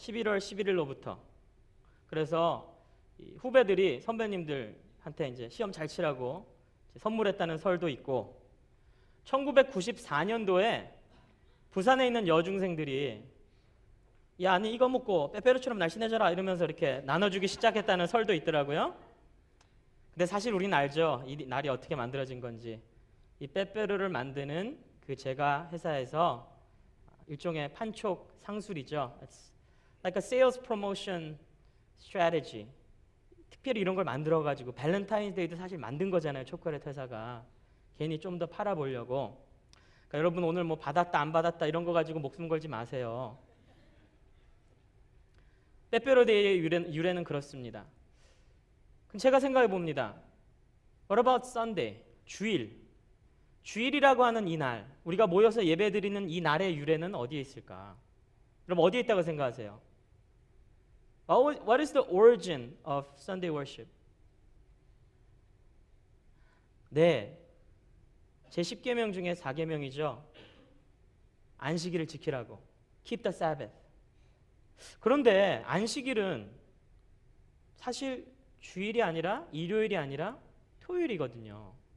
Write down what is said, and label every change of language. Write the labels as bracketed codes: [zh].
[ko] 11월 11일로부터. 그래서 후배들이 선배님들한테 이제 시험 잘 치라고 선물했다는 설도 있고, 1994년도에 부산에 있는 여중생들이 야, 아니 이거 먹고 빼빼로처럼 날씬해져라 이러면서 이렇게 나눠주기 시작했다는 설도 있더라고요. 근데 사실 우리는 알죠. 이 날이 어떻게 만들어진 건지. 이 빼빼로를 만드는 그 제가 회사에서 일종의 판촉 상술이죠. [en] It's like a sales promotion strategy. [ko] 특별히 이런 걸 만들어가지고 발렌타인데이도 사실 만든 거잖아요. 초콜릿 회사가. 괜히 좀 더 팔아보려고. 그러니까 여러분 오늘 뭐 받았다 안 받았다 이런 거 가지고 목숨 걸지 마세요. 빼빼로데이의 유래는 그렇습니다. 그럼 제가 생각해 봅니다. [en] What about Sunday? [ko] 주일이라고 하는 이 날, 우리가 모여서 예배드리는 이 날의 유래는 어디에 있을까? 그럼 어디에 있다고 생각하세요? [en] What is the origin of Sunday worship? [ko] 네, 제 10계명 중에 4계명이죠. 안식일을 지키라고. [en] Keep the Sabbath. [ko] 그런데 안식일은 사실 주일이 아니라 일요일이 아니라 토요일이거든요.